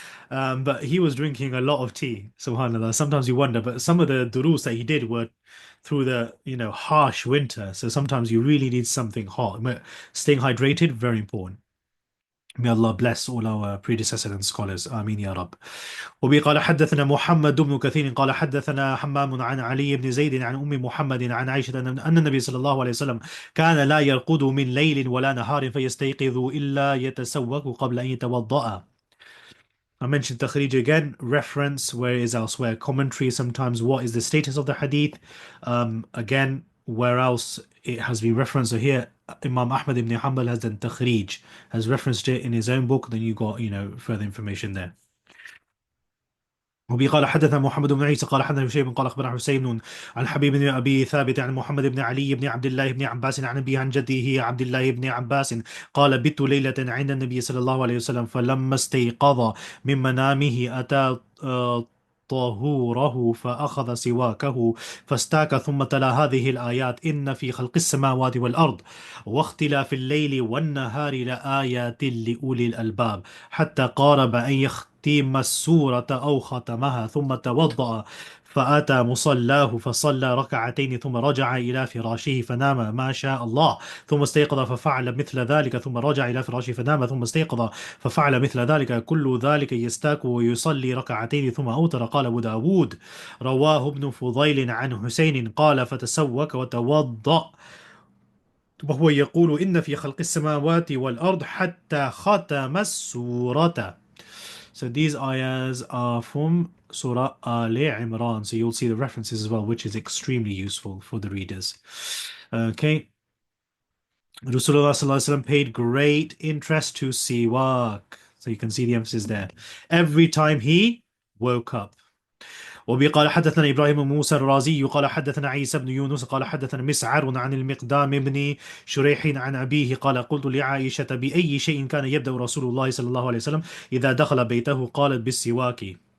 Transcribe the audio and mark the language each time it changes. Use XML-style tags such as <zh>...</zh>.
<en>But he was drinking a lot of tea, subhanallah. Sometimes you wonder, but some of the durus that he did were through the, harsh winter. So sometimes you really need something hot. But staying hydrated, very important. May Allah bless all our predecessors and scholars. Ameen ya Rab.</en> <ar>وبه قال حدثنا محمد بن كثير قال حدثنا حمام عن علي بن زيد عن أم محمد عن عائشة أن النبي صلى الله عليه وسلم كان لا يرقد من ليل ولا نهار فيستيقظ إلا يتسوق قبل أن يتوضأ.</ar> <en>I mentioned Takhrij again, reference where is elsewhere, commentary sometimes, what is the status of the hadith. Again, where else it has been referenced. So here, Imam Ahmad ibn Hanbal has done Takhrij, has referenced it in his own book, then you got, further information there.</en> <ar>وبه قال حدثنا محمد بن عيسى قال حدثنا شيء قال اخبرنا حسين عن حبيب بن ابي ثابت عن محمد بن علي بن عبد الله بن عباس عن ابي عن جده عبد الله بن عباس قال بت ليله عند النبي صلى الله عليه وسلم فلما استيقظ من منامه اتى طهوره فأخذ سواكه فاستاك ثم تلا هذه الآيات إن في خلق السماوات والأرض واختلاف الليل والنهار لآيات لأولي الألباب حتى قارب أن يختم السورة أو ختمها ثم توضأ فأتى مصلاه فصلى ركعتين ثم رجع إلى فراشه فنام ما شاء الله ثم استيقظ ففعل مثل ذلك ثم رجع إلى فراشه فنام ثم استيقظ ففعل مثل ذلك كل ذلك يستاك ويصلي ركعتين ثم أوتر. قال أبو داود رواه ابن فضيل عن حسين قال فتسوك وتوضأ وهو يقول إن في خلق السماوات والأرض حتى ختم السورة.</ar> <en>So these ayahs are from Surah Al Imran. So you'll see the references as well, which is extremely useful for the readers. Okay. Rasulullah Sallallahu Alaihi Wasallam paid great interest to siwak. So you can see the emphasis there. Every time he woke up.</en> <ar>وبه قال حدثنا إبراهيم بن موسى الرازي قال حدثنا عيسى بن يونس قال حدثنا مسعر عن المقدام بن شريح عن أبيه قال قلت لعائشة بأي شيء كان يبدأ رسول الله صلى الله عليه وسلم إذا دخل بيته قالت بالسواك.</ar>